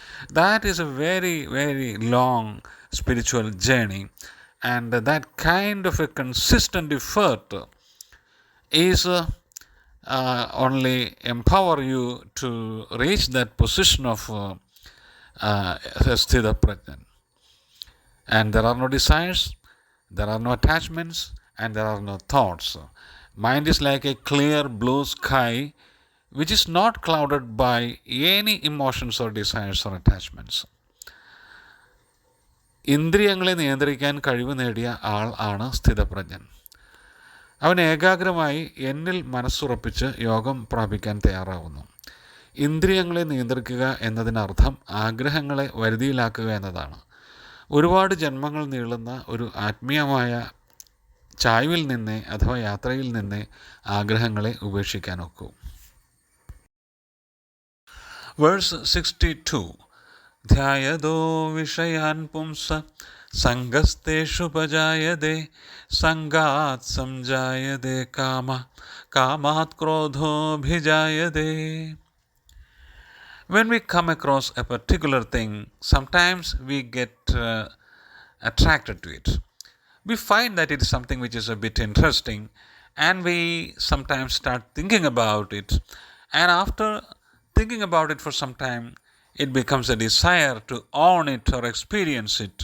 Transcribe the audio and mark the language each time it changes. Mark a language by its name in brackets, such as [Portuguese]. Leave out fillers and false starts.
[English] That is a very, very long spiritual journey, and that kind of a consistent effort is only empower you to reach that position of sthita prajna. And there are no desires, there are no attachments, and there are no thoughts. Mind is like a clear blue sky which is not clouded by any emotions or desires or attachments. [Malayalam] ഇന്ദ്രിയങ്ങളെ നിയന്ത്രിക്കാൻ കഴിവ് നേടിയ ആൾ ആണ് സ്ഥിതപ്രജ്ഞൻ. അവൻ ഏകാഗ്രമായി എന്നിൽ മനസ്സുറപ്പിച്ച് യോഗം പ്രാപിക്കാൻ തയ്യാറാവുന്നു. ഇന്ദ്രിയങ്ങളെ നിയന്ത്രിക്കുക എന്നതിനർത്ഥം ആഗ്രഹങ്ങളെ വരുതിയിലാക്കുക എന്നതാണ്. ഒരുപാട് ജന്മങ്ങൾ നീളുന്ന ഒരു ആത്മീയമായ ചായ്വിൽ നിന്നേ അഥവാ യാത്രയിൽ നിന്നേ ആഗ്രഹങ്ങളെ ഉപേക്ഷിക്കാൻ ഒക്കൂ. [English] Verse 62. [Sanskrit] ധ്യായതോ വിഷയാൻ പുംസ സംഗസ്തേഷുപജായതേ സംഗാത് സംജായതേ Cama Kamath ക്രോധോഭിജായതേ. [English] When we come across a particular thing, sometimes we get attracted to it. We find that it is something which is a bit interesting, and we sometimes start thinking about it. And after thinking about it for some time, it becomes a desire to own it or experience it.